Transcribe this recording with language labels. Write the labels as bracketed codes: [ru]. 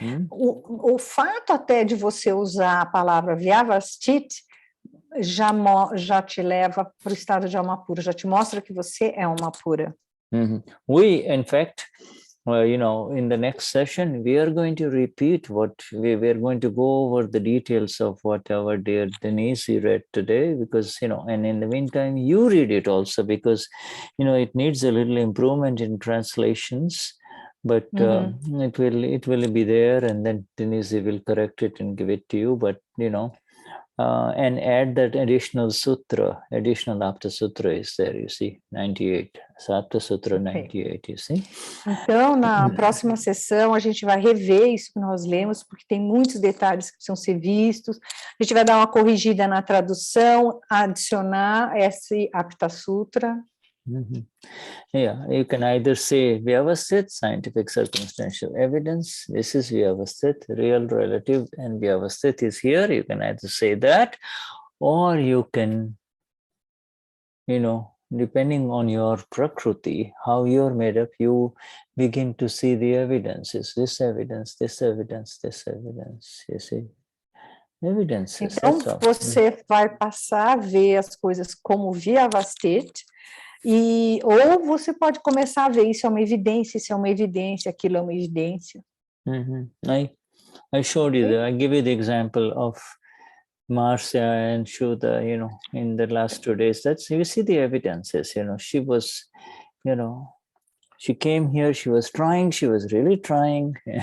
[pt] O fato até de você usar a palavra Vyavasthit já te leva para o estado de Amapura, já te mostra que você é Amapura. [en] We, in fact, in the next session, we are going to repeat what we are going to go over the details of what our dear Denize read today, because, and in the meantime, you read it also, because, it needs a little improvement in translations, but it will be there, and then Denize will correct it and give it to you. But, and add that additional sutra, additional Aptasutra is there, you see, 98. So Aptasutra 98, you see. [pt] Então, na próxima sessão, a gente vai rever isso que nós lemos, porque tem muitos detalhes que precisam ser vistos. A gente vai dar uma corrigida na tradução, adicionar esse Aptasutra. [en] Yeah, you can either say Vyavasthit, scientific circumstantial evidence. This is Vyavasthit, real, relative, and Vyavasthit is here. You can either say that, or you can, depending on your prakruti, how you're made up, you begin to see the evidences. This evidence, this evidence, this evidence. You see, evidences. [pt] Então, [en] that's all. [pt] você vai passar a ver as coisas como Vyavasthit, ou você pode começar a ver isso é uma evidência, isso é uma evidência, aquilo é uma evidência. [en] I showed you I give you the example of Marcia and Shuddha, in the last 2 days. That's, you see the evidences, she was, she came here, she was trying, she was really trying.